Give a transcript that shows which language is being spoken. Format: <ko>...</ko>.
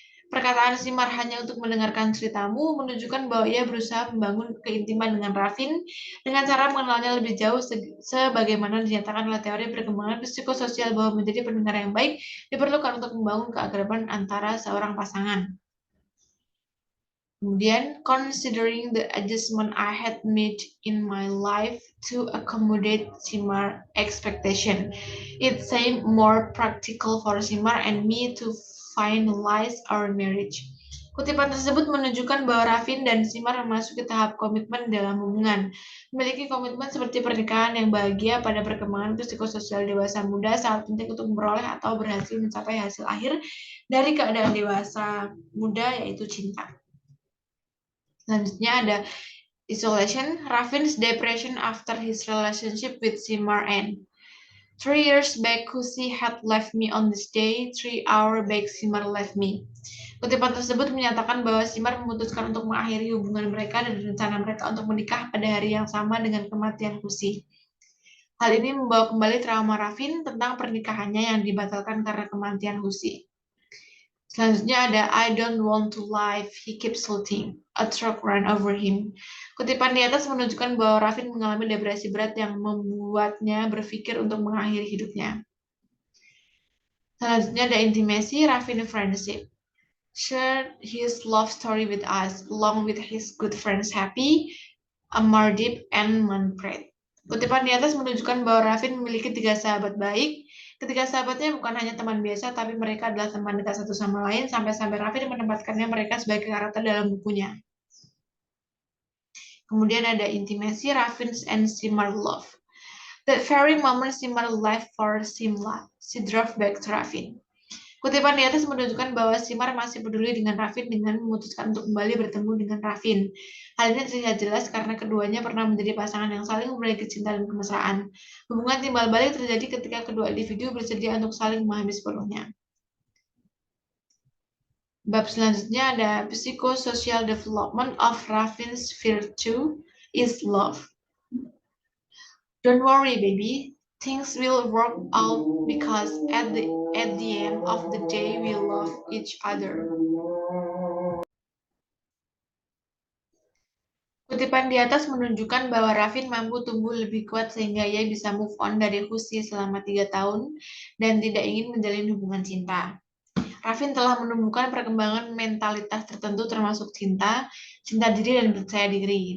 <id>Perkataan Simar hanya untuk mendengarkan ceritamu menunjukkan bahwa ia berusaha membangun keintiman dengan Raffin dengan cara mengenalnya lebih jauh sebagaimana dinyatakan oleh teori perkembangan psikososial bahwa menjadi pendengar yang baik diperlukan untuk membangun keakraban antara seorang pasangan.</id> <en>Kemudian, considering the adjustment I had made in my life to accommodate Simar expectation, it seemed more practical for Simar and me to finalize our marriage.</en> <id>Kutipan tersebut menunjukkan bahwa Raffin dan Simar memasuki tahap komitmen dalam hubungan. Memiliki komitmen seperti pernikahan yang bahagia pada perkembangan psikososial dewasa muda sangat penting untuk memperoleh atau berhasil mencapai hasil akhir dari keadaan dewasa muda, yaitu cinta. Selanjutnya ada</id> <en>isolation, Raffin's depression after his relationship with Simar end. 3 years back, Kusi had left me on this day. 3 hours back, Simar left me.</en> <id>Kutipan tersebut menyatakan bahwa Simar memutuskan untuk mengakhiri hubungan mereka dan rencana mereka untuk menikah pada hari yang sama dengan kematian Kusi. Hal ini membawa kembali trauma Raffin tentang pernikahannya yang dibatalkan karena kematian Kusi. Selanjutnya ada</id> <en>I don't want to live, he keeps shouting. A truck ran over him.</en> <id>Kutipan di atas menunjukkan bahwa Raffin mengalami depresi berat yang membuatnya berpikir untuk mengakhiri hidupnya. Selanjutnya ada</id> <en>intimacy, Raffin friendship. Shared his love story with us, along with his good friends Happy, Amardeep, and Manfred.</en> <id>Kutipan di atas menunjukkan bahwa Raffin memiliki 3 sahabat baik. Ketiga sahabatnya bukan hanya teman biasa, tapi mereka adalah teman dekat satu sama lain, sampai-sampai Raffin menempatkannya mereka sebagai karakter dalam bukunya. Kemudian ada</id> <en>intimacy, Raffin's and Simar love. That very moment Simar left for Simla. She drove back to Raffin.</en> <id>Kutipan di atas menunjukkan bahwa Simar masih peduli dengan Raffin dengan memutuskan untuk kembali bertemu dengan Raffin. Hal ini terlihat jelas karena keduanya pernah menjadi pasangan yang saling memiliki cinta dan kemesraan. Hubungan timbal balik terjadi ketika kedua individu bersedia untuk saling memahami sepenuhnya. Bab selanjutnya ada</id> <en>psychosocial development of Raffin's virtue is love. Don't worry, baby. Things will work out because at the end of the day we love each other.</en> <id>Kutipan di atas menunjukkan bahwa Raffin mampu tumbuh lebih kuat sehingga ia bisa move on dari Husi selama 3 tahun dan tidak ingin menjalin hubungan cinta. Raffin telah menumbuhkan perkembangan mentalitas tertentu termasuk cinta diri, dan percaya diri.</id>